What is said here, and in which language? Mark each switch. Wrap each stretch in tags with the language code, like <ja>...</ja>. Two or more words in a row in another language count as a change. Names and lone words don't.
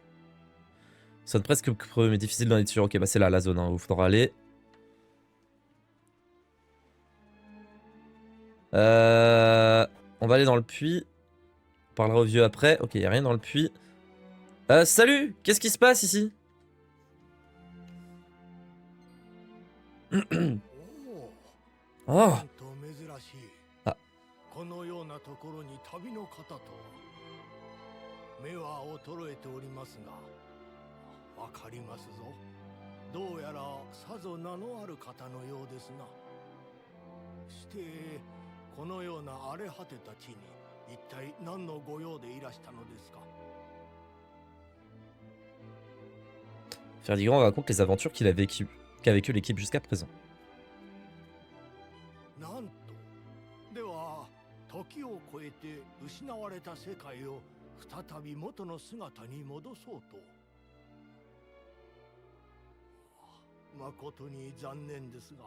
<fr>Ça sonne presque creux, mais difficile d'en être sûr. Ok, bah c'est là la zone, hein, où il faudra aller. On va aller dans le puits. On parlera au vieux après. Ok, y a rien dans le puits. Salut! Qu'est-ce qui se passe ici? Oh! Ah.</fr> <ja>このようなところに旅の方とは目は衰えておりますがわかりますぞどうやらさぞ名のある方のようですなしてこのような荒れ果てた地に一体何のご用でいらしたのですか</ja> <fr>Ferdigrand raconte les aventures qu'a vécu l'équipe jusqu'à présent.</fr> <ja>なんとでは時を超えて失われた世界を再び元の姿に戻そうと誠に残念ですが</ja>